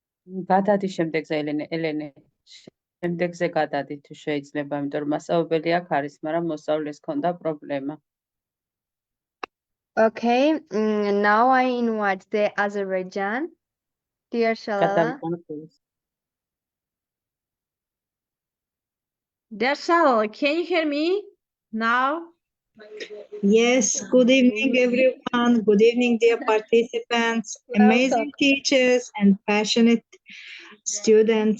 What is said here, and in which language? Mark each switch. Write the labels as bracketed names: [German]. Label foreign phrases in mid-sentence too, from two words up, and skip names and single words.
[Georgian] გადადი შემდეგზე ელენე შემდეგზე გადადი თუ შეიძლება, იმიტომ რომ მასწავლებელი აქ არის, მაგრამ მოსწავლეს ჰქონდა პრობლემა. [English] Okay, now I invite the Azerbaijan. Dear Shalala. [Georgian] გადავიყვანოთ ეს. [English] Dear Shalala, can you hear me now? Yes, good evening, everyone. Good evening, dear participants, amazing teachers, and passionate students.